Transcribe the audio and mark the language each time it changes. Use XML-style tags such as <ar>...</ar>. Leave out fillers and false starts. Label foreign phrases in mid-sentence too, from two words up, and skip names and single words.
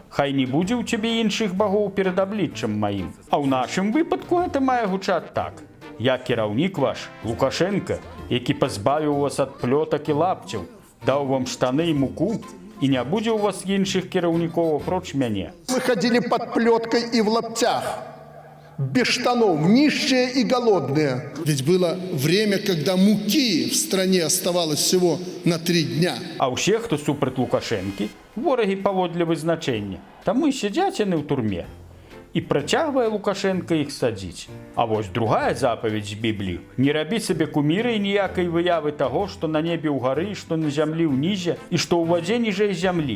<be>Хай не будзе ў цябе іншых багоў перад абліччам маім». А ў нашым выпадку гэта мае гучаць так. «Я кіраўнік ваш, Лукашэнка, які пазбавіў вас ад плётак і лапцяў, даў вам штаны і муку, і не будзе ў вас іншых кіраўнікоў апроч мяне».</be> <ru>Мы ходили под плеткой и в лаптях, без штанов, нищие и голодные. Ведь было время, когда муки в стране оставалось всего на 3 дня.</ru> <be>А ўсе, хто супраць Лукашэнкі, ворагі паводле вызначэння. Таму і сядзяць яны ў турме. І працягвае Лукашэнка іх садзіць. А вось другая запаведь з Бібліі. Не рабі сабе куміры і ніякай выявы таго, што на небе ўгары, што на зямлі ўнізе, і што ў вадзе ніжэй зямлі.</be>